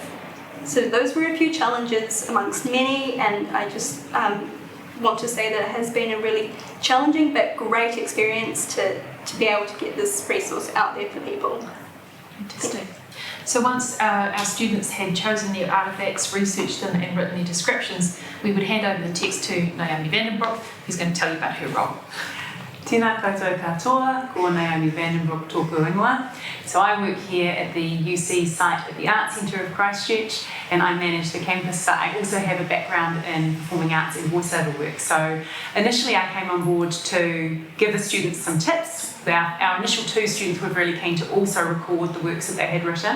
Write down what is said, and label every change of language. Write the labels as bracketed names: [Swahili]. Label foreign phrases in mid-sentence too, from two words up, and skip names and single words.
[English] So those were a few challenges amongst many, and I just want to say that it has been a really challenging but great experience to be able to get this resource out there for people. Fantastic. So once our students had chosen their artefacts, researched them and written their descriptions, we would hand over the text to Naomi Broek, who's going to tell you about her role. [Māori] Tēnā koutou katoa, ko Naomi Broek tōku ingoa. [English] So I work here at the UC site at the Art Centre of Christchurch, and I manage the campus, but I also have a background in performing arts and voiceover work. So initially I came on board to give the students some tips. Our initial 2 students were really keen to also record the works that they had written.